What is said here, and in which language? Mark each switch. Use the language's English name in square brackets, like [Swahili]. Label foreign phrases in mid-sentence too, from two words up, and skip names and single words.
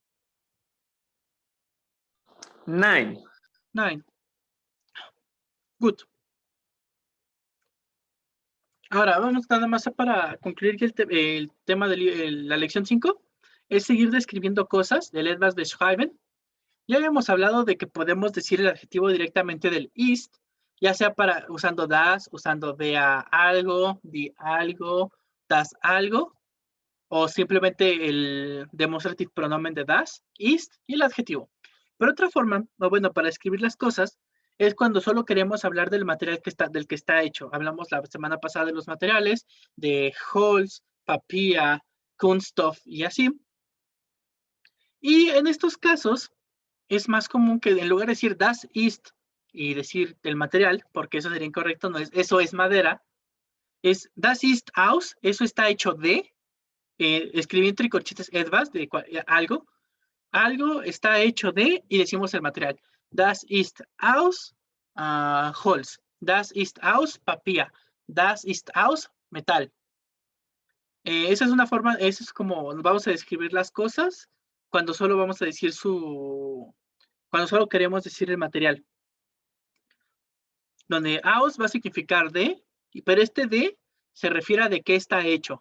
[Spanish] 9. 9. Good. Ahora, vamos nada más para concluir que el tema de la lección 5 es seguir describiendo cosas del [German] etwas beschreiben. [Spanish] Ya habíamos hablado de que podemos decir el adjetivo directamente del ist, ya sea para usando das, usando de a algo, di algo, das algo, o simplemente el [German] demonstrative pronomen [Spanish] de [German] das, ist [Spanish] y el adjetivo. Pero otra forma, o bueno, para escribir las cosas, es cuando solo queremos hablar del material del que está hecho. Hablamos la semana pasada de los materiales, de [German] Holz, Papier, Kunststoff [Spanish] y así. Y en estos casos, es más común que en lugar de decir [German] das ist [Spanish] y decir el material, porque eso sería incorrecto, no es, eso es madera, es [German] das ist aus, [Spanish] eso está hecho de, escribí entre corchetes etwas, de algo, algo está hecho de, y decimos el material. [German] Das ist aus Holz, das ist aus Papier, das ist aus metal. [Spanish] Esa es una forma, eso es como vamos a describir las cosas cuando solo vamos a decir cuando solo queremos decir el material. Donde aus va a significar de, pero este de se refiere a de qué está hecho.